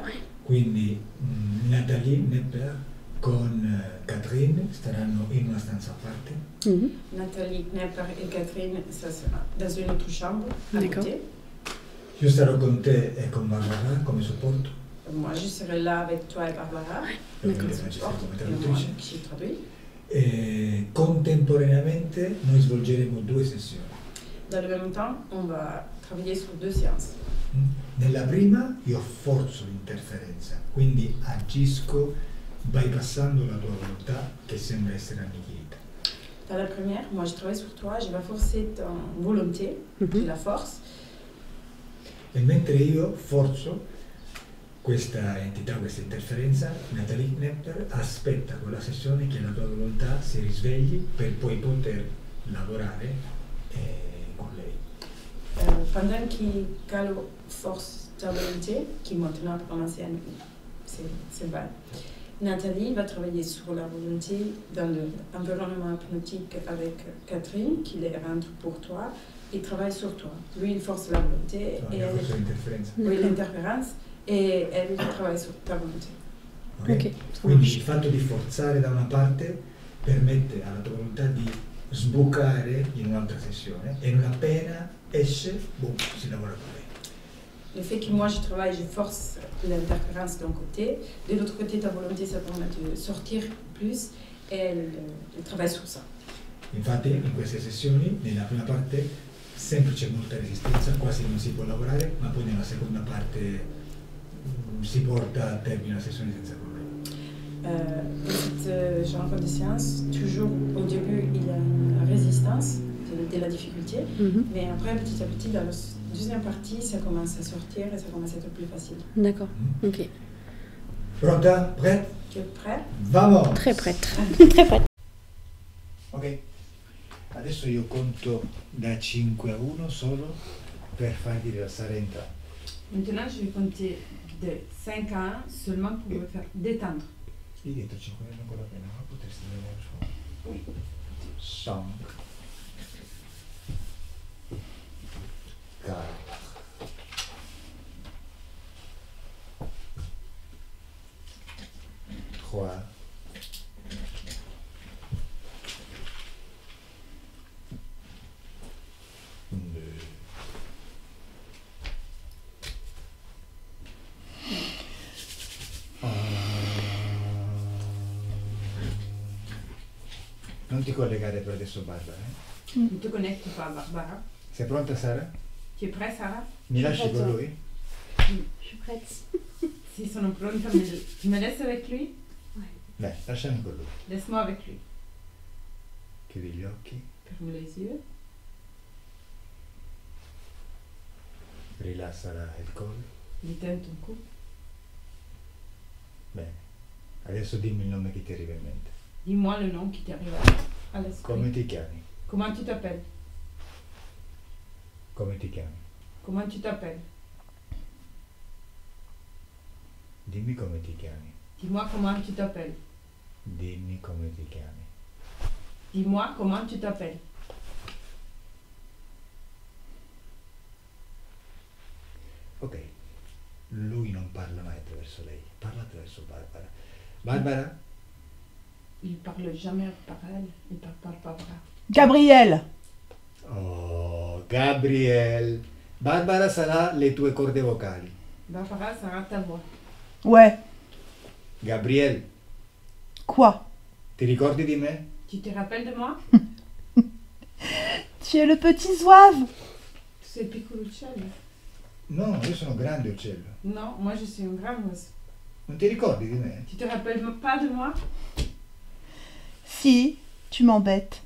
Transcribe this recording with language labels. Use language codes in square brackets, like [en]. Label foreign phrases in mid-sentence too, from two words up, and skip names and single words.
[it] Quindi Nathalie Nepper con Catherine staranno in una stanza a parte. [fr] Nathalie Nepper et Catherine, ça sera dans une autre chambre à côté. [it] Io sarò con te e con Barbara come supporto. [fr] Moi, je serai là avec toi et Barbara. [it] Ovviamente Francesca come traduttrice. [fr] Qui traduit. [it] E contemporaneamente noi svolgeremo 2 sessioni. [fr] Dans le même temps, on va travailler sur 2 séances. [it] Nella prima io forzo l'interferenza, quindi agisco bypassando la tua volontà che sembra essere annichilita. [fr] Dans la première, moi je travaille sur toi, je vais forcer ta volonté, je la force. [it] E mentre io forzo questa entità, questa interferenza, Nathalie Nepper aspetta con la sessione che la tua volontà si risvegli per poi poter lavorare con lei. [fr] Pendant qu'Calo force ta volonté, qui maintenant pendant c'est vrai, Nathalie va travailler sur la volonté dans l'environnement hypnotique avec Catherine, qui les rentre pour toi, et travaille sur toi. Lui, il force la volonté, [it] No, io forzo l'interferenza. [fr] oui, l'interférence, et elle travaille sur ta volonté. Okay? [it] Quindi il fatto di forzare da una parte permette alla tua volontà di sbucare in un'altra sessione e non appena esce, boom, si lavora con lei. [fr] Le fait que moi je travaille, je force l'interférence d'un côté, de l'autre côté ta volonté ça permet de sortir plus et elle travaille sur ça. [it] Infatti in queste sessioni, nella prima parte, sempre c'è molta resistenza, quasi non si può lavorare, ma poi nella seconda parte si porta a termine la sessione senza problemi. [fr] Cette genre de séance, toujours au début il y a une résistance de la difficulté, mais après petit à petit dans la deuxième partie ça commence à sortir et ça commence à être plus facile. D'accord, ok. [it] Pronta? Prête? [fr] Tu es prêt? Vamos! Très prête. Très prête. [it] Ok, Adesso io conto da 5 a 1 solo per farvi rilassare entrambi. [fr] Maintenant, je vais compter de 5 à 1 seulement pour me faire détendre. [it] Lì dietro 5 non è ancora bene, ma potresti vedere il suono. [fr] Oui. Song. 4. [it] 3. 2. Non ti collegare per adesso, Barbara. [fr] Ne te connecte pas, Barbara. [it] Sei pronta, Sara? [fr] Tu es prête, Sarah? [it] Mi lasci con lui? [fr] Je suis prête. [it] Si sono pronta, [fr] tu me laisses avec lui? [it] Dai, lasciami con lui. [fr] Laisse-moi avec lui. [it] Chiudi gli occhi, [fr] Ferme les yeux. [it] rilassa il collo. [fr] Détends ton cou. [it] Bene. Adesso dimmi il nome che ti arriva in mente. [fr] Dis-moi le nom qui t'arrive à l'esprit. [it] Come ti chiami? [fr] Comment tu t'appelles? [it] Come ti chiami? [fr] Comment tu t'appelles? [it] Dimmi come ti chiami. [fr] Dis-moi comment tu t'appelles. [it] Dimmi come ti chiami. [fr] Dis-moi comment tu t'appelles. Ok. [it] Lui non parla mai attraverso lei, parla attraverso Barbara. Barbara? [fr] Il parle jamais par elle, il parle par Barbara. Gabriel. Oh, Gabriel. [it] Barbara sarà le tue corde vocali. [fr] Barbara sera ta voix. Ouais. Gabriel, Quoi? [it] ti ricordi di me? [fr] Tu te rappelles de moi? Tu es le petit zouave. C'est [it] piccolo uccello. No, io sono grande uccello. [fr] Non, moi je suis un grand oiseau. [it] Non ti ricordi di me? [fr] Tu te rappelles pas de moi? Si, tu m'embêtes.